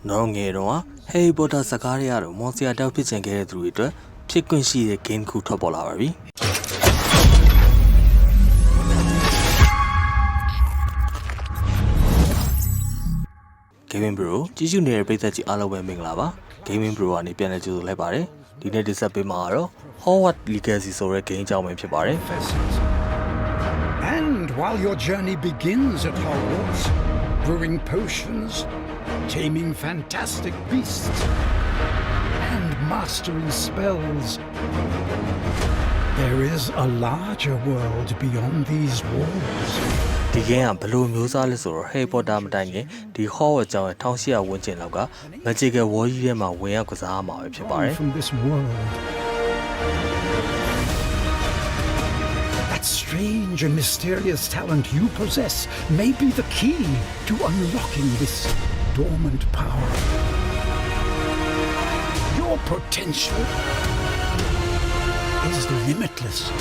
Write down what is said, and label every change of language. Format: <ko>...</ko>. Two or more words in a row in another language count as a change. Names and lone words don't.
<my>နော်ငယ်တော့ Harry Potter စကားတွေကတော့မော်စရာတောက်ဖြစ်ချင်ခဲ့တဲ့သူတွေအတွက်ဖြစ်ခွင့်ရှိတဲ့ game တစ်ခုထွက်ပေါ်လာပါပြီ။ Gaming Bro ကြည့်ရှုနေတဲ့ပရိသတ်ကြီးအားလုံးပဲမင်္ဂလာပါ Gaming Bro ကနေပြန်လည်ကြိုဆိုလိုက်ပါတယ်ဒီနေ့တင်ဆက်ပေးမှာကတော့ Hogwarts Legacy ဆိုတဲ့ game အကြောင်းပဲဖြစ်ပါတယ်</my> <en>And while your journey begins at Hogwarts, brewing potions, taming fantastic beasts, and mastering spells, there is a larger world beyond these walls.</en> <my>ဒီ game ကဘယ်လိုမျိုးစားလဲဆိုတော့ Harry Potter မတိုင်ခင်ဒီ Hogwarts ကျောင်းရဲ့1800ဝန်းကျင်လောက်က</my> <en>Magical World</en> <my>ကြီးထဲမှာဝင်ရောက်ကစားမှာပဲဖြစ်ပါတယ်</my> <en>From this world. That strange and mysterious talent you possess may be the key to unlocking this dormant power. Your potential is limitless.</en>